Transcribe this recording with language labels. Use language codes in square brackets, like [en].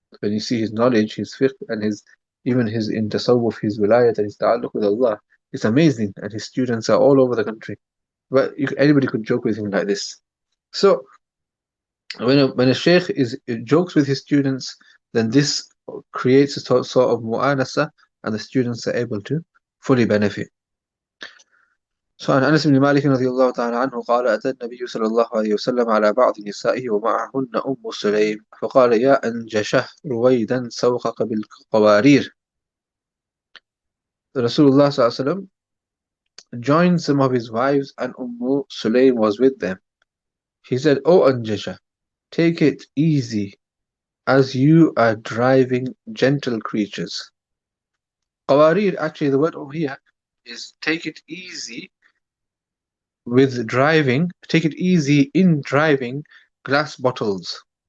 [en] When you see his knowledge, his fiqh, and even his in tasawwuf, his wilayat and his ta'alluq with Allah, it's amazing, and his students are all over the country. But anybody could joke with him like this. So when a sheikh jokes with his students, then this creates a sort of mu'anasa, and the students are able to fully benefit. [ar] So عن أنس بن مالك رضي الله تعالى عنه قال أتى النبي صلى الله عليه وسلم على بعض نسائه ومعهن أم سليم فقال يا أنجشه رويدا سوقك بالقوارير. [en] Rasulullah [ar] صلى الله عليه وسلم [en] joined some of his wives and Sulaym was with them. He said, "O Anjasha, take it easy, as you are driving gentle creatures." Qawarir, actually the word over here is take it easy with driving, take it easy in driving glass bottles.